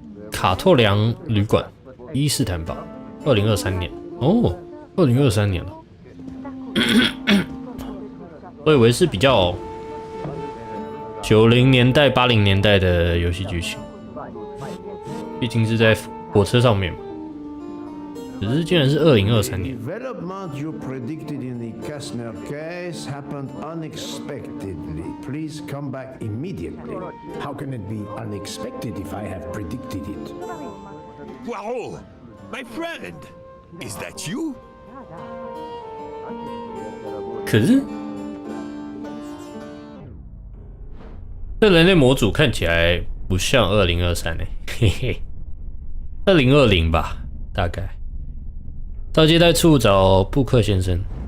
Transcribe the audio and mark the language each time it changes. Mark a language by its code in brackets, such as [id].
[zh] 卡透良旅馆。伊斯坦堡，2023年哦，2023年了。我以为是比较90年代、80年代的游戏剧情，毕竟是在火车上面嘛。可是竟然是2023年。 [en] Development you predicted in the Kastner case happened unexpectedly. Please come back immediately. How can it be unexpected if I have predicted it? Poirot, my friend, is that you? [zh] 可是，这人类模组看起来不像2023嘿嘿，2020吧，大概。到接待处找布克先生。